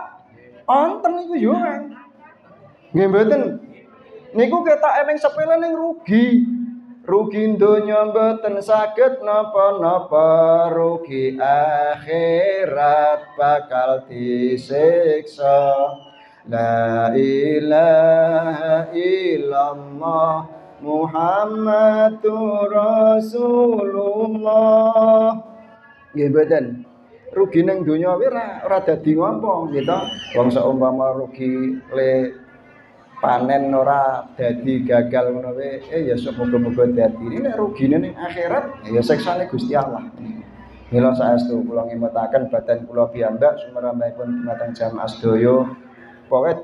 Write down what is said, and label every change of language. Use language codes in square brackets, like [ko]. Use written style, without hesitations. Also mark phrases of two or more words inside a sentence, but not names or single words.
[jv] Wonten niku yo. Nggih mboten. Niku ketoke ning sepele ning rugi. Rugi donya mboten saged napa-napa, rugi akhirat bakal disiksa. [ar] لا إله إلا الله محمد رسول الله. [jv] Nggih mboten. Rugi ning donya ora dadi ngopo gitu. Wong saumpama rugi le panen ora dadi gagal ngono wae ya semoga-moga dadi nek rugine ning akhirat ya siksane Gusti Allah. Mila saestu kula ngimetaken badan kula piyambak sumeramipun dumateng jamaah sedaya Pokoke